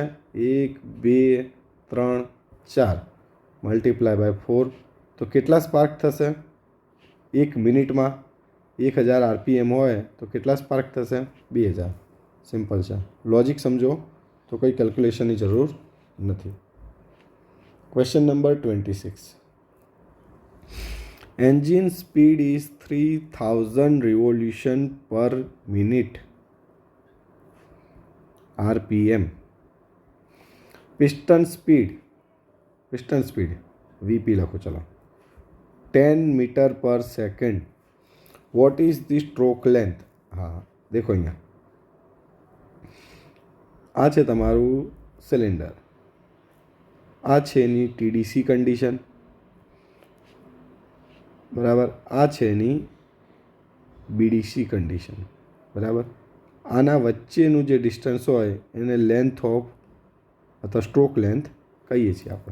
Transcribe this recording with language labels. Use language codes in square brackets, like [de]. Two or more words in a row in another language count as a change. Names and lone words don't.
[gu] 1 2 3 4 [en] multiply by [gu] 4 તો કેટલા સ્પાર્ક થશે? 1 મિનિટમાં 1000 rpm હોય તો કેટલા સ્પાર્ક થશે? 2000. સિમ્પલ છે. લોજિક સમજો તો કોઈ કેલ્ક્યુલેશનની જરૂર નથી. [en] question number 26. Engine speed is 3000 revolution per minute rpm. Piston speed vp [gu] લખો ચલો [en] 10 meter per second. What is the stroke length? [hi] हाँ देखो [gu] અહીંયા આ છે તમારું સિલિન્ડર, આ છે એની [en] TDC condition [gu] બરાબર, આ છે એની [en] BDC condition [gu] બરાબર. આના વચ્ચેનું જે ડિસ્ટન્સ હોય એને [en] length of [gu] અથવા [en] stroke length [gu] કહીએ છીએ આપણે.